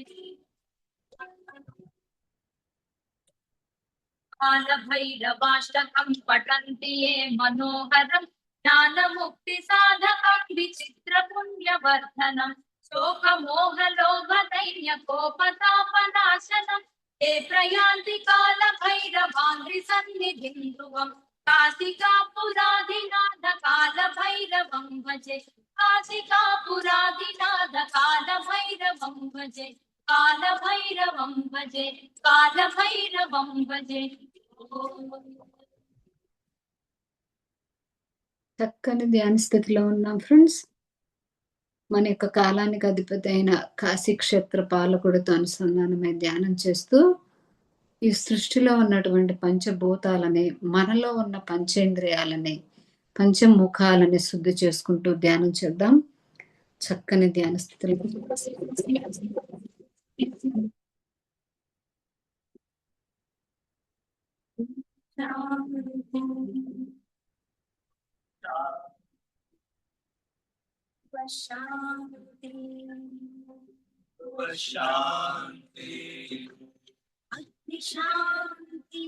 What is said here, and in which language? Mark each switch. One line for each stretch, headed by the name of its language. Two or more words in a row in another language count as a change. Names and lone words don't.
Sanskrit: कालभैरवाष्टकं पठन्ति ये मनोहरं ज्ञानमुक्तिसाधकं विचित्रपुण्यवर्धनं शोकमोहलोभदैन्यकोपतापनाशनं ये प्रयान्ति कालभैरवाङ्घ्रिसन्निधिं ध्रुवं काशिकापुराधिनाथकालभैरवं भजे। काशिकापुराधिनाथकालभैरवं भजे। कालभैरवं भजे। कालभैरवं भजे।
Telugu: చక్కని ధ్యాన స్థితిలో ఉన్నాం ఫ్రెండ్స్. మన యొక్క కాలానికి అధిపతి అయిన కాశీక్షేత్ర పాలకుడితో అనుసంధానమై ధ్యానం చేస్తూ ఈ సృష్టిలో ఉన్నటువంటి పంచభూతాలని, మనలో ఉన్న పంచేంద్రియాలని, పంచముఖాలని శుద్ధి చేసుకుంటూ ధ్యానం చేద్దాం. చక్కని ధ్యాన స్థితిలో
Sanskrit: शांति अग्नि शांति